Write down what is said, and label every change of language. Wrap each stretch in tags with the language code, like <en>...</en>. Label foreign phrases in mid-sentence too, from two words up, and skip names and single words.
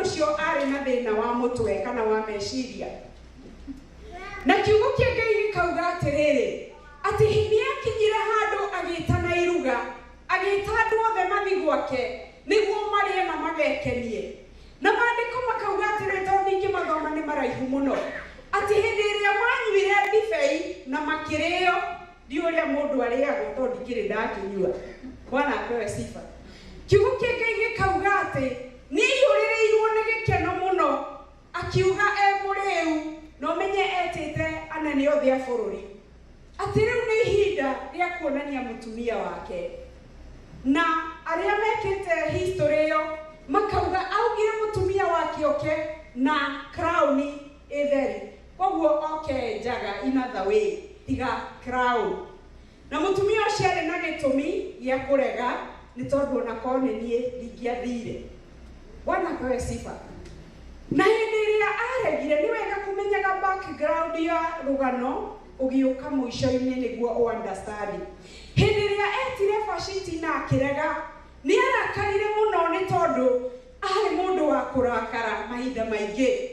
<ki>ũcio arĩ na thĩna wa mũtwe kana wa meciria na kiugo kĩa Ngai gĩkauga atĩrĩrĩ atĩ hĩndĩ yakinyire handũ agĩĩtana iruga agĩĩta andũ othe mathi gwake nĩguo marĩe na magekenie na maandĩko makauga atĩrĩ tondũ ningĩ mathoma nĩ maraihu mũno atĩ hĩndĩ ĩrĩa manyuire ndibei na makĩrĩo ndi ũrĩa mũndũ arĩagwo tondũ ndikĩrĩ ndakĩnyua</ki> <sw>bwana apewe sifa</sw> <ki>kiugo kĩa Ngai gĩkauga atĩ nĩ iyũrĩrĩirwo nĩ gĩkeno mũno akiuga mũrĩu no menye etĩte anene othe a bũrũri atĩ rĩu nĩ ihinda rĩa kuonania mũtumia wake na arĩa mekĩte history ĩyo makauga augire mũtumia wake oke na crown ĩtheri koguo oke njaga</ki> <en>in other way</en> <ki>tiga crown na mutumia ucio arĩ na gĩtũmi gĩa kũrega nĩ tondũ ona korwo nĩ niĩ ndingĩathire.</ki> <sw>Bwana apewe sifa.</sw> <ki>Na hĩndĩ ĩrĩa aregire nĩ wega kũmenyaga background ya Rugano ũgĩũka mũico-inĩ nĩguo understand. Hĩndĩ ĩrĩa etire Vashiti na akĩrega nĩ arakarire mũno nĩ tondũ arĩ mũndũ wa kũrakara mahinda maingĩ.</ki>